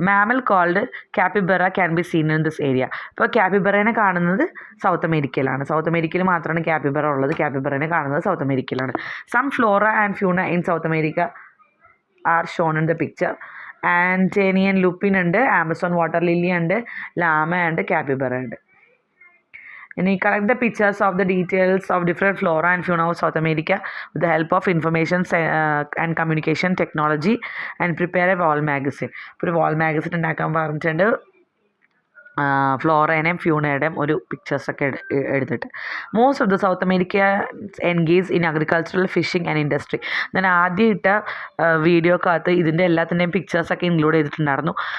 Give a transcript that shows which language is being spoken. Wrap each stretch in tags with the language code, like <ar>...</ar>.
<en>Mammal called capybara can be seen in this area.</en> <ml>ഇപ്പോൾ കാപ്പിബറേനെ കാണുന്നത് south അമേരിക്കയിലാണ്. സൗത്ത് അമേരിക്കയിൽ മാത്രമാണ് കാപ്പിബറ ഉള്ളത്. കാപ്പിബറേനെ കാണുന്നത് സൗത്ത് അമേരിക്കയിലാണ്.</ml> <en>Some flora and fauna in South America are shown in the picture.</en> <ml>ആൻറ്റേനിയൻ Lupin ഉണ്ട്, ആമസോൺ വാട്ടർ ലില്ലി ഉണ്ട്, ലാമ ഉണ്ട്, കാപ്പിബറ ഉണ്ട്.</ml> <en>And you collect the pictures of the details of different flora and fauna of South America with the help of information and communication technology and prepare a wall magazine.</en> <ml>ഇപ്പോൾ ഒരു വാൾ magazine ഉണ്ടാക്കാൻ പറഞ്ഞിട്ടുണ്ട്, ഫ്ലോറേനെയും ഫ്യൂണയുടെയും ഒരു പിക്ചേഴ്സൊക്കെ എടുത്തിട്ട്.</ml> <en>Most of the South America engage in agricultural fishing and industry.</en> <ml>ഞാൻ ആദ്യം ഇട്ട വീഡിയോക്കകത്ത് ഇതിൻ്റെ എല്ലാത്തിൻ്റെയും പിക്ചേഴ്സൊക്കെ ഇൻക്ലൂഡ് ചെയ്തിട്ടുണ്ടായിരുന്നു.</ml>